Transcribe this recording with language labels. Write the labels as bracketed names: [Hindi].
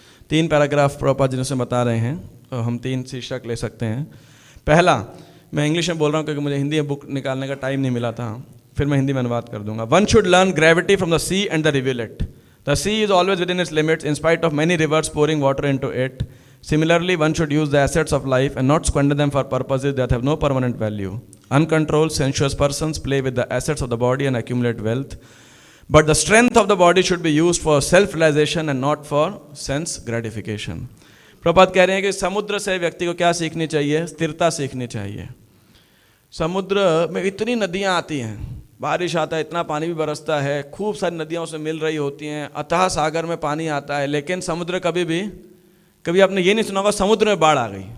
[Hindi] 3 paragraph Prabhupada ji ने उसमें बता रहे हैं, तो हम 3 शीर्षक ले सकते हैं। पहला, मैं इंग्लिश में बोल रहा हूँ क्योंकि मुझे हिंदी में बुक निकालने का टाइम नहीं मिला था, फिर मैं हिंदी में अनुवाद कर दूंगा। [English] One should learn gravity from the sea and the rivulet. The sea is always within its limits in spite of many rivers pouring water into it. Similarly, one should use the assets of life and not squander them for purposes that have no permanent value. Uncontrolled, sensuous persons play with the assets of the body and accumulate wealth. But the strength of the body should be used for self-realization and not for sense gratification. [Hindi] Prabhupada कह रहे हैं कि समुद्र से व्यक्ति को क्या सीखनी चाहिए, स्थिरता सीखनी चाहिए। समुद्र में इतनी नदियाँ आती हैं, बारिश आता है, इतना पानी भी बरसता है, खूब सारी नदियाँ उसमें मिल रही होती हैं, अथाह सागर में पानी आता है, लेकिन समुद्र कभी आपने ये नहीं सुना होगा समुद्र में बाढ़ आ गई।